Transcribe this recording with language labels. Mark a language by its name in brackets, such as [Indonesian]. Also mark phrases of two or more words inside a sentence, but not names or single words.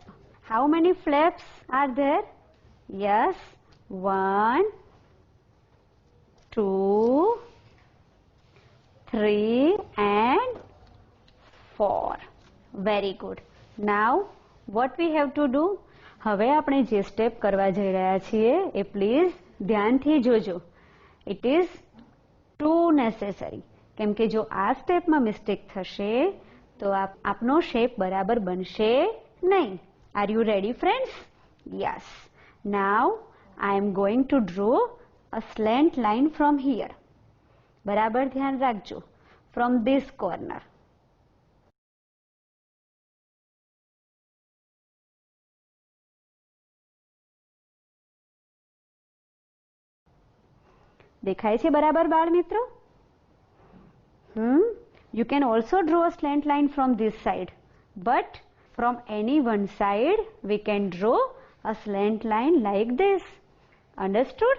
[English] How many flaps are there? Yes, 1, 2, 3 and 4. Very good. Now what we have to do? [Gujarati] હવે આપણે જે સ્ટેપ કરવા જઈ રહ્યા છીએ એ પ્લીઝ ધ્યાનથી જોજો. [English] It is too necessary. [Gujarati] કેમ કે જો આ સ્ટેપમાં મિસ્ટેક થશે તો આપનો શેપ બરાબર બનશે નહીં. [English] Are you ready friends? Yes. Now I am going to draw a slant line from here. [Gujarati] બરાબર ધ્યાન રાખજો. [English] From this corner. [Gujarati] દેખાય છે બરાબર બાળ મિત્રો? [English] You can also draw a slant line from this side, but from any one side we can draw a slant line like this. Understood?